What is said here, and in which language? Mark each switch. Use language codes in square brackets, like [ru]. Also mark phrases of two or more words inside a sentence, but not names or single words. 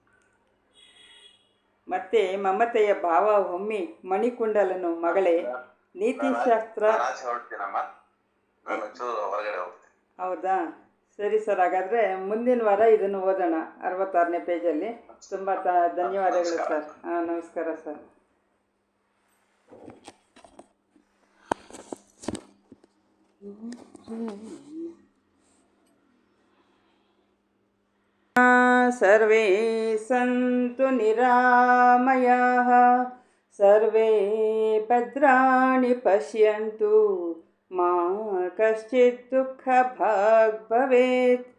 [kn] ಮತ್ತೆ ಮಮತೆಯ ಭಾವ ಹೊಮ್ಮಿ ಮಣಿಕುಂಡಲನು ಮಗಳೇ ನೀತಿಶಾಸ್ತ್ರ. ನಾನು ಆಚೆ ಹೊರಡ್ತೀನಮ್ಮ, ನಾನು ಚೂರು ಹೊರಗಡೆ ಹೋಗ್ತೀನಿ. ಹೌದಾ, ಸರಿ ಸರ್. ಹಾಗಾದರೆ ಮುಂದಿನ ವಾರ ಇದನ್ನು ಓದೋಣ 66ನೇ ಪೇಜಲ್ಲಿ. ತುಂಬ ಧನ್ಯವಾದಗಳು ಸರ್. ಹಾಂ, ನಮಸ್ಕಾರ ಸರ್. [sa] ಸರ್ವೇ ಸಂತು ನಿರಾಮಯಾಃ, ಸರ್ವೇ ಭದ್ರಾಣಿ ಪಶ್ಯಂತು, ಮಾ ಕಶ್ಚಿತ್ ದುಃಖಭಾಗ್ ಭವೇತ್.